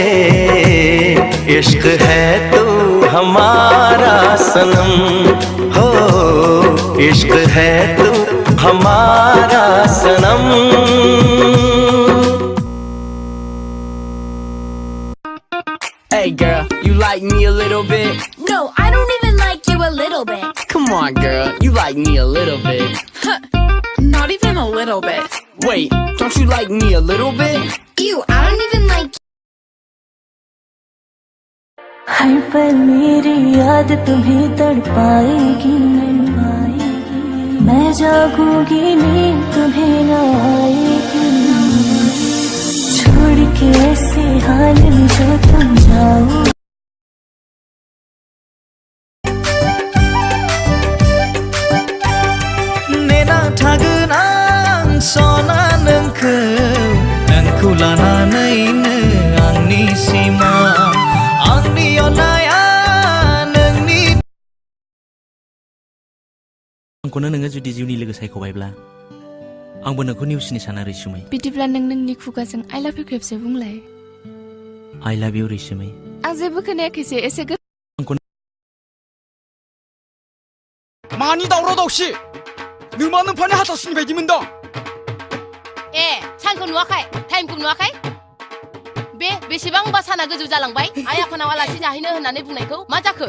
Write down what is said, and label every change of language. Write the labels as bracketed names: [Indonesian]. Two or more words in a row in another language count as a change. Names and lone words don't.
[Hindi] इश्क है तू हमारा सनम हो इश्क है तू हमारा सनम [English] Hey girl, you like me a little bit? No, I don't even like you a little bit. Come on girl, you like me a little bit. Not even a little bit. Wait, don't you like me a little bit? Ew, I don't even like [Hindi] हर पल मेरी याद तुम्हें तड़पाएगी मैं जागूंगी नींद तुम्हें न आएगी छोड़ के ऐसे हाल में जो तुम जाओ [Bodo] नेना थागोन आं सना नोंखौ लानानैनो आंनि सिमा आंनि अननाया नोंनि आंखौनो नोङो जुदि जिउनि लोगो सायख'बायब्ला आंबो नोंखौ नेवसिनो साना रैसुमै बिदिब्ला नों नोंनि खुगाजों [English] I love you [Bodo] खेबसे बुंलाय [English] I love you रैसुमै [Bodo] आं जेबो खोनायाखैसै एसे मानि दावराव दावसि नोमा नोंफानि हाथासुनि बायदि मोनदों ए सानखौ नुवाखै टाइमखौ नुवाखै बेसेबांबा साना गोजौ जालांबाय आइ आफानाव आलासि जाहैनो होननानै बुंनायखौ मा जाखो